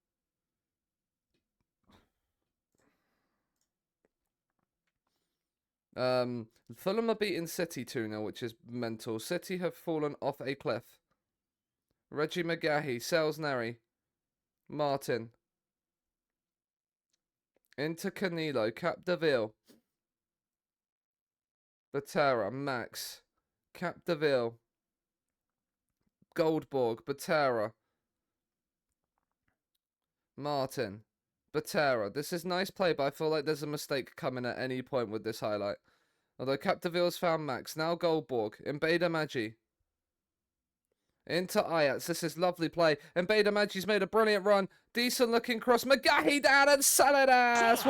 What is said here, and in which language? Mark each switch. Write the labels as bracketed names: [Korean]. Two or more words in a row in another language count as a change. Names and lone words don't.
[English] Fulham are beating City 2-0, which is mental. City have fallen off a cliff. Reggie McGahey, Salisbury, Martin. Into Canelo, Capdeville. Batera, Max. Capdeville. Goldborg, Batera. Martin. Batera. This is nice play, but I feel like there's a mistake coming at any point with this highlight. Although Capdeville's found Max. Now Goldborg. Mbeda Magi. Into Ajax. This is lovely play. Mbeda Magi's made a brilliant run. Decent looking cross. McGahey down and Salinas.